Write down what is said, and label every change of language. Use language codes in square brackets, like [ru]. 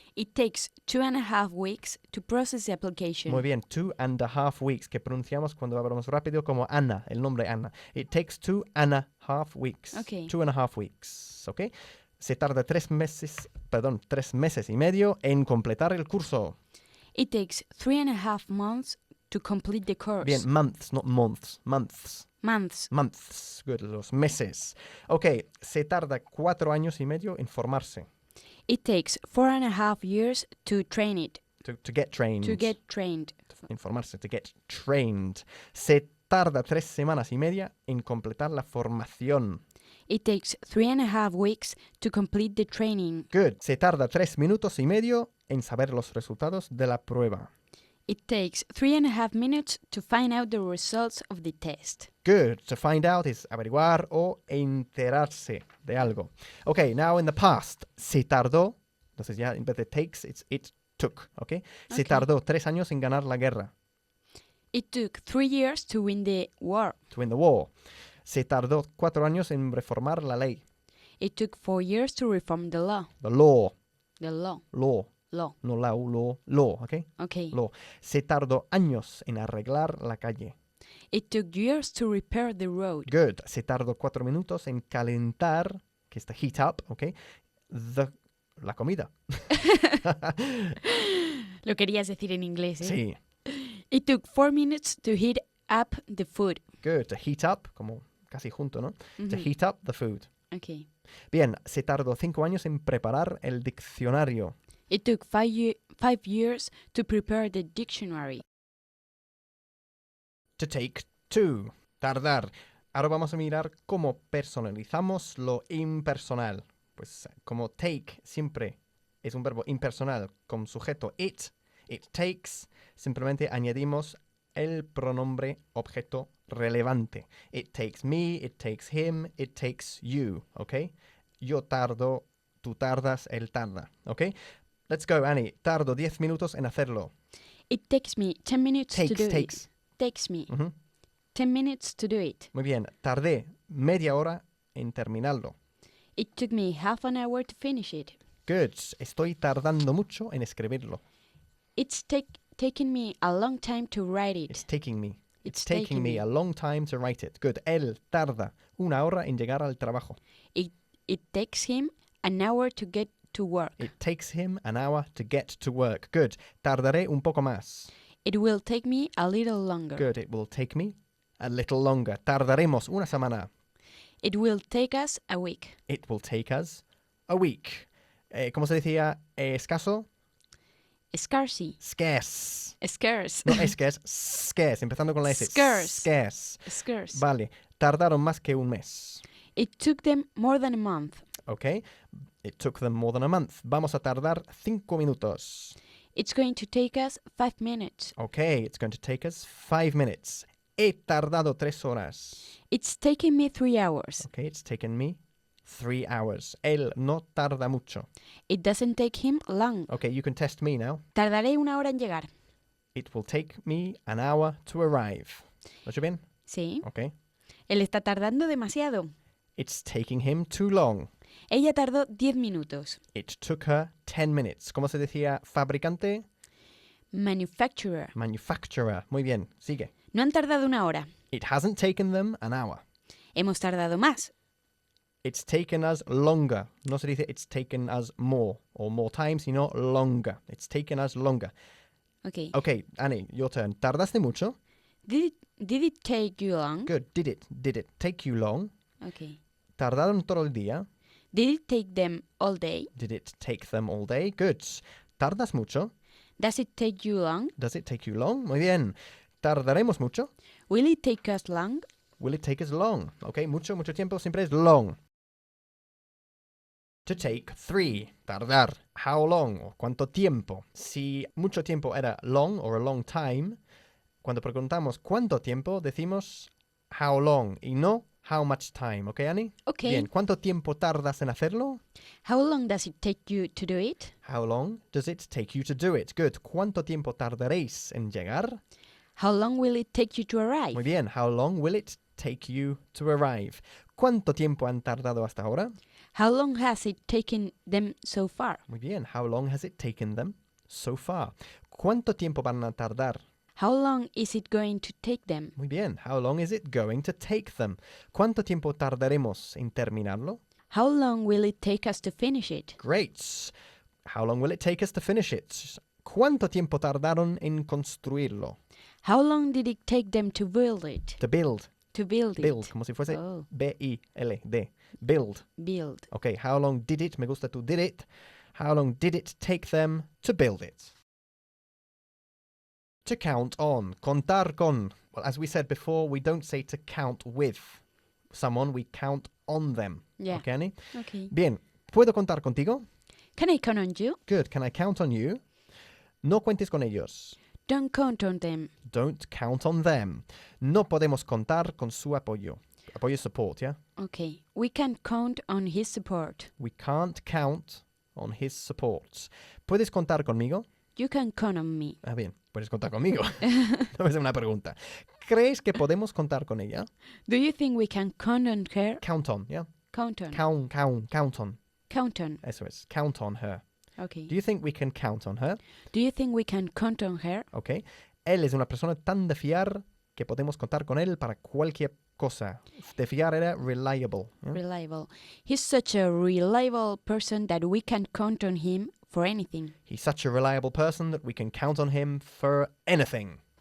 [en] It takes 2.5 weeks to process the application. [es] Muy bien, [en] 2.5 weeks, [es] que pronunciamos cuando hablamos rápido como Ana, el nombre Ana. [en] It takes 2.5 weeks. Ok. 2.5 weeks, ¿ok? [es] Se tarda 3 meses y medio en completar el curso. [en] It takes 3.5 months to complete the course. Bien, months, not months, months. Months. Months, good, [es] los meses. Ok, se tarda 4 años y medio en formarse. [en] It takes 4.5 years to train it. To get trained. To get trained. [es] Informarse, [en] to get trained. [es] Se tarda 3 semanas y media en completar la formación. [en] It takes 3.5 weeks to complete the training. Good. [es] Se tarda 3 minutos y medio en saber los resultados de la prueba. [en] It takes 3.5 minutes to find out the results of the test. Good. To find out is [es] averiguar o enterarse de algo. [en] Okay, now in the past, [es] se tardó, entonces ya en vez de [en] takes, it took, okay? [es] Se [en] Okay. [es] tardó 3 años en ganar la guerra, [en] It took 3 years to win the war. to win the war. [es] Se tardó 4 años en reformar la ley, [en] It took 4 years to reform the law. the law, The law. law, Law. no law, okay? Okay. Law. [es] Se tardó años en arreglar la calle. [en] It took years to repair the road. [es] Good. Se tardó 4 minutos en calentar, que es [en] the heat up, okay? [es] La comida. Lo querías decir en inglés, ¿eh? Sí. [en] It took 4 minutes to heat up the food. Good. To heat up, [es] como casi junto, ¿no? [en] To Mhm. heat up the food. Okay. [es] Bien, se tardó 5 años en preparar el diccionario. [en] It took 5 years to prepare the dictionary. To take 2. Tardar. [es] Ahora vamos a mirar cómo personalizamos lo impersonal. Pues como take siempre es un verbo impersonal con sujeto it takes, simplemente añadimos el pronombre objeto relevante. [en] It takes me, it takes him, it takes you, ¿ok? [es] Yo tardo, tú tardas, él tarda, ¿ok? [en] Let's go, Annie. [es] Tardo 10 minutos en hacerlo. [en] It takes me 10 minutes to do Takes. it. Takes me Ujú. 10 minutes to do it. [es] Muy bien. Tardé media hora en terminarlo. [en] It took me half an hour to finish it. Good. [es] Estoy tardando mucho en escribirlo. [en] It's taken me a long time to write it. It's taking me. It's taking taking me me. a long time to write it. Good. [es] Él tarda 1 hora en llegar al trabajo. [en] It takes him an hour to get to work. It takes him an hour to get to work. [es] Good. Tardaré un poco más. [en] It will take me a little longer. Good. It will take me a little longer. [es] Tardaremos una semana. [en] It will take us a week. It will take us a week. [es] ¿Cómo se decía escaso? [en] Scarcity. Scarce. Scarce. [es] No [en] scarce, scarce, [es] empezando con la S. [en] Scarce. Scarce. Scarce. [es] Vale, tardaron más que un mes. [en] It took them more than a month. Ok, it took them more than a month. [es] Vamos a tardar 5 minutos. [en] It's going to take us 5 minutes. Ok, it's going to take us 5 minutes. [es] He tardado 3 horas. [en] It's taking me 3 hours. Ok, it's taken me 3 hours. [es] Él no tarda mucho. [en] It doesn't take him long. Ok, you can test me now. [es] Tardaré 1 hora en llegar. [en] It will take me an hour to arrive. [es] ¿Lo he hecho bien? Sí. [en] Ok. [es] Él está tardando demasiado. [en] It's taking him too long. [es] Ella tardó 10 minutos. [en] It took her 10 minutes. [es] ¿Cómo se decía fabricante? [en] Manufacturer. [es] Manufacturer. Muy bien, sigue. No han tardado 1 hora. [en] It hasn't taken them an hour. [es] Hemos tardado más. [en] It's taken us longer. [es] No se dice [en] it's taken us more or more time, [es] sino [en] longer. It's taken us longer. Okay. Okay, Annie, your turn. [es] ¿Tardaste mucho? [en] Did it take you long? Good. Did it take you long? Okay. [es] ¿Tardaron todo el día? [en] Did it take them all day? Did it take them all day? Good. [es] ¿Tardas mucho? [en] Does it take you long? Does it take you long? [es] Muy bien. ¿Tardaremos mucho? [en] Will it take us long? Will it take us long? [es] Okay, mucho tiempo siempre es long. [en] To take 3. Tardar. How long? [es] O cuánto tiempo. Si mucho tiempo era long or a long time, cuando preguntamos cuánto tiempo, decimos how long y no how much time. [en] ¿Ok, Annie? Okay. [es] Bien. ¿Cuánto tiempo tardas en hacerlo? [en] How long does it take you to do it? How long does it take you to do it? Good. [es] ¿Cuánto tiempo tardaréis en llegar? [en] How long will it take you to arrive? [es] Muy bien. [en] How long will it take you to arrive? [es] ¿Cuánto tiempo han tardado hasta ahora? [en] How long has it taken them so far? [es] Muy bien. [en] How long has it taken them so far? [es] ¿Cuánto tiempo van a tardar? [en] How long is it going to take them? [es] Muy bien. [en] How long is it going to take them? [es] ¿Cuánto tiempo tardaremos en terminarlo? [en] How long will it take us to finish it? Great. How long will it take us to finish it? [es] ¿Cuánto tiempo tardaron en construirlo? [en] How long did it take them to build it? To build. To build it. [es] Build, como si fuese [en] Oh, B-I-L-D. Build. build. Okay, how long did it? [es] Me gusta tu [en] did it. How long did it take them to build it? To count on. [es] Contar con. [en] Well, as we said before, we don't say to count with someone, we count on them. Yeah. Okay, Annie? Okay. [es] Bien. ¿Puedo contar contigo? [en] Can I count on you? Good. Can I count on you? [es] No cuentes con ellos. [en] Don't count on them. Don't count on them. [es] No podemos contar con su apoyo. Apoyo [en] is support, yeah? Okay. We can count on his support. We can't count on his support. ¿Puedes contar conmigo? You can count on me. [es] Ah, bien. Puedes contar conmigo. No es una pregunta. ¿Crees que podemos contar con ella? [en] Do you think we can count on her? Count on, yeah? Count on. Count on. Count on. [es] Eso es. [en] Count on her. Okay. Do you think we can count on her? Do you think we can count on her? Ok. [es] Él es una persona tan de fiar que podemos contar con él para cualquier cosa. De fiar era [en] reliable. ¿yeah? Reliable. He's such a reliable person that we can count on him for anything. He's such a reliable person that we can count on him for anything.